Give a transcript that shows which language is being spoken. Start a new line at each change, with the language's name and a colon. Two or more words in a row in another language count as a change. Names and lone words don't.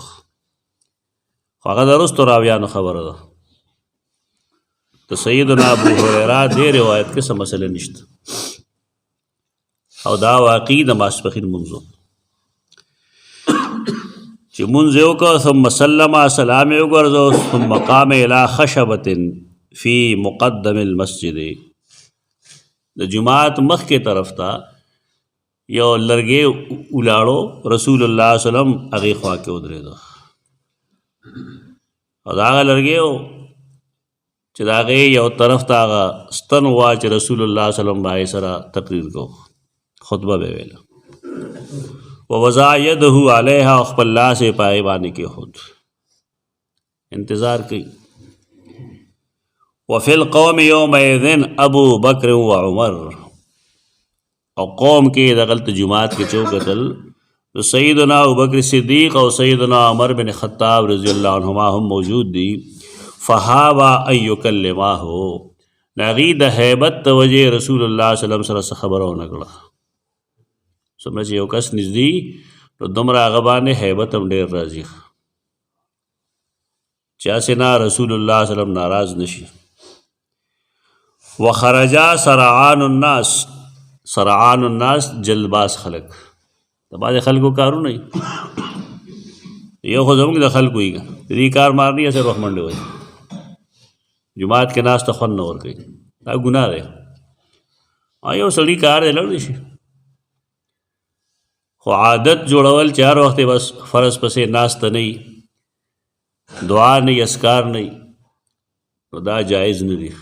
Pashto: خو هغه د وروستو راویانو خبره ده. د سیدنا ابو هریره دې روایت کې څه مسله نشته او دا واقعي د ماسپښین لمونځ و چې لمونځ یې وکړو
Arabic: ثم سلم
Pashto: سلام یې وګرځو
Arabic: ثم قام الی خشبة فی مقدم المسجد.
Pashto: د جماعت مخکې طرف ته یو لرګی ولاړو رسول الله
Arabic: صلی الله علیه وسلم
Pashto: هغې خوا کې ودرېدو او د هغه لرګی و چې د هغې یو طرف ته هغه ستن وه چې رسول الله
Arabic: صلی الله علیه وسلم
Pashto: به هغې سره تقریر کو خطبه به ویله.
Arabic: ووضع یده علیها
Pashto: او خپل لاس یې په هغې باندې کېښود انتظار کوي.
Arabic: وفي القوم يومئذ ابو بکر و عمر.
Pashto: او قوم کې دغلته جماعت کې چې وکتل نو سیدنا ابوبکر صدیق او سیدنا عمر بن خطاب
Arabic: رضی الله عنهما
Pashto: هم موجود دي.
Arabic: فهابا ان یکلماه.
Pashto: هغې د هیبت د وجې رسول الله
Arabic: صلی الله علیه وسلم
Pashto: سره څه خبره ونه کړه. څومره چې یو کس نږدې نو دومره هغه باندې هیبت هم ډېر راځي چې هسې نه رسول الله
Arabic: صلی الله علیه وسلم
Pashto: ناراض نشي.
Arabic: وخرجا سرعان الناس. سرعان الناس
Pashto: جلباز خلق. د بعضې خلکو کارونه وي یو خو زموږ د خلکو وي دې کار مارني یا سر وخت منډې وایي جماعت کې ناست ته خوند نه ورکوي. دا ګناه دی. یو سړي کار دی لړ شي خو عادت جوړول چې هر وخت بس فرض پسې ناسته نه وي دعا نه وي اذکار نه وي نو دا جایز نه دي.